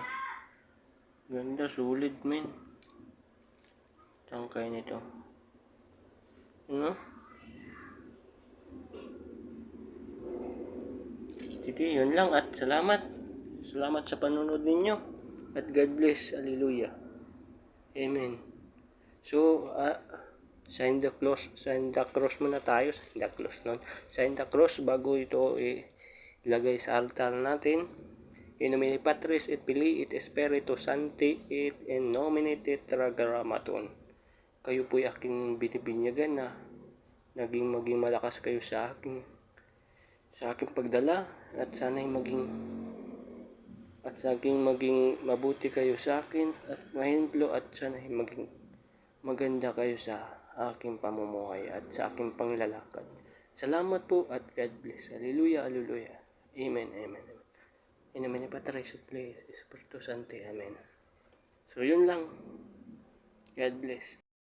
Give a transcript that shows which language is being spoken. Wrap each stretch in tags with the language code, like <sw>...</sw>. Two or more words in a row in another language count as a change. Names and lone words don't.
<tl>Ganda, sulit, men. Tangkay nito. Ano? Sige, yun lang at salamat. Salamat sa panunod ninyo.</tl> <en>At God bless. Hallelujah. Amen. So, sign the cross</en> <tl>muna tayo.</tl> <en>Sign the cross nun. Sign the cross</en> <tl>bago ito ilagay sa altar natin.</tl> <la>In nomine Patris et Filii et Spiritus Sancti et in nomine Tetragrammaton.</la> <tl>Kayo po'y aking binibinyagan na maging malakas kayo sa aking pagdala at sana'y maging mabuti kayo sa akin at mahimplo at sana'y maging maganda kayo sa aking pamumuhay at sa aking panglalakad. Salamat po at</tl> <en>God bless. Hallelujah, hallelujah. Amen, amen.</en> <la>In nomine Patris et Filii et Spiritus Sancti.</la> <tl>Amen. So, yun lang.</tl> <en>God bless.</en>